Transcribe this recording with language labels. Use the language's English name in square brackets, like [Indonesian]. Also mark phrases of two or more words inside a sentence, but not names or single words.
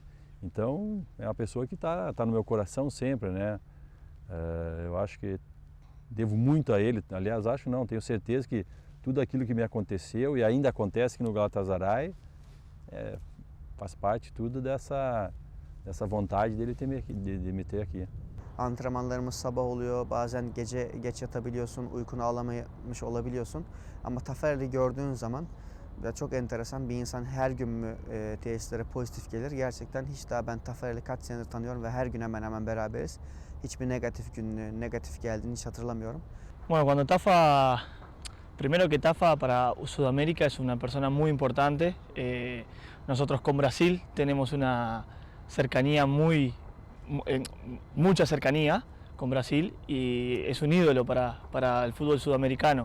[Portuguese] Então, é uma pessoa que tá no meu coração sempre, né? Eu acho que devo muito a ele. Aliás, acho não, tenho certeza que tudo aquilo que me aconteceu e ainda acontece aqui no Galatasaray faz parte tudo dessa vontade dele de me ter aqui. [Turkish] Antrenmanlarımız sabah oluyor, bazen gece geç yatabiliyorsun, uykunu alamamış olabiliyorsun. Ama Tafarel'i gördüğün zaman çok enteresan bir insan, her gün mü tesislere pozitif gelir. Gerçekten hiç daha ben Tafarel'i kaç senedir tanıyorum ve her gün hemen hemen beraberiz. Hiçbir negatif gününü, negatif geldiğini hiç hatırlamıyorum. [Spanish] Bueno, cuando primero que Tafa para Sudamérica es una persona muy importante. Nosotros con Brasil tenemos cercanía mucha cercanía con Brasil y es un ídolo para el fútbol sudamericano.